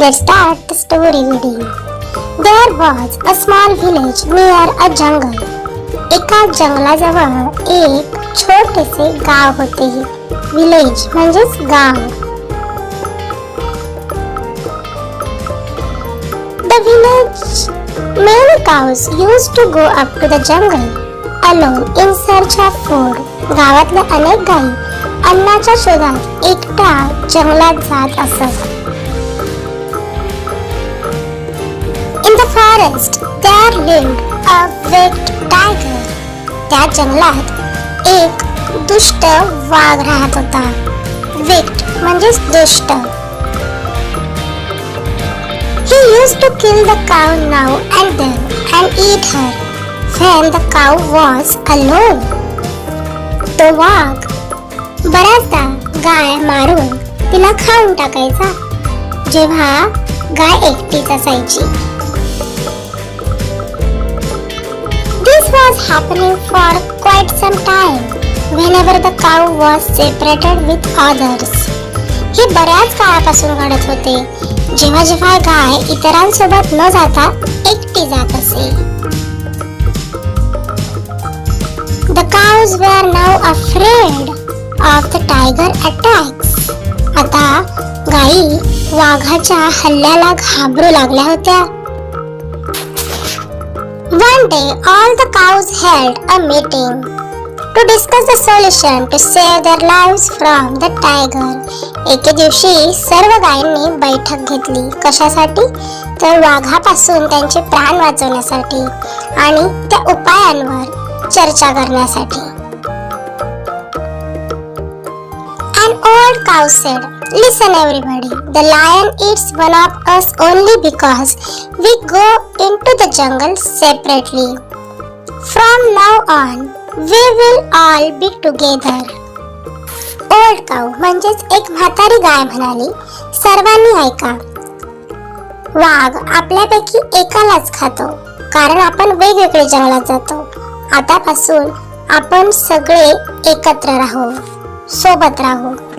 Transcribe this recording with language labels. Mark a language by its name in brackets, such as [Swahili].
[English] Let's start the story reading. There was a small village near a jungle. [Marathi] एका जंगलाजवळ एक छोटेसे गाव होते. विलेज म्हणजेच गाव. [English] The village many cows used to go up to the jungle alone in search of food. [Marathi] गावातल्या अनेक गायी अन्नाच्या शोधात एकटा जंगलात जात असत. [English] In the forest there lived a wicked tiger. [Marathi] त्या जंगलात एक दुष्ट वाघ राहत होता. विक्ट म्हणजेच दुष्ट. [English] He used to kill the cow now and then and eat her when the cow was alone. [Marathi] तो वाघ बऱ्याचदा गाय मारून तिला खाऊन टाकायचा जेव्हा गाय एकटीच असायची. [English] This was happening for quite some time whenever the cow was separated with others. [Marathi] हे बऱ्याच काळापासून घडत होते जेव्हा जेव्हा गाय इतरांसोबत न जाता एकटी जात असे. [English] The cows were now afraid of the tiger attacks. [Marathi] आता गायी वाघाच्या हल्ल्याला घाबरू लागल्या होत्या. [English] One day all the cows held a meeting to discuss the solution to save their lives from the tiger. [Marathi] एके दिवशी सर्व गायींनी बैठक घेतली. कशासाठी? तर वाघापासून त्यांचे प्राण वाचवण्यासाठी आणि त्या उपायांवर चर्चा करण्यासाठी. [English] An old cow said, "Listen everybody, the lion eats one of us only because we go into the jungle separately. From now on, we will all be together." Old cow [Marathi] म्हणजेच एक म्हातारी गाय म्हणाली, सर्वांनी ऐका, वाघ आपल्यापैकी एकालाच खातो कारण आपण वेगवेगळे जंगलात जातो. आतापासून आपण सगळे एकत्र राहू, सोबत राहू.